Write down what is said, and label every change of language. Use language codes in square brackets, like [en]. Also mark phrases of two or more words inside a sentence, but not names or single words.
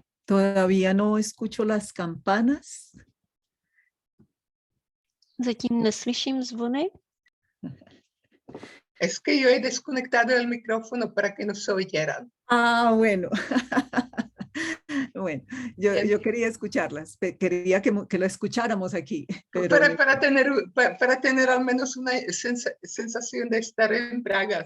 [es] Todavía no escucho las campanas. [cs] Zatím neslyším zvony. [es] Es que yo he desconectado el micrófono para que no se oyeran. Ah, bueno. Bueno, Bien. yo quería escucharlas, quería que lo escucháramos aquí. Pero Para tener al menos una sensación de estar en Praga.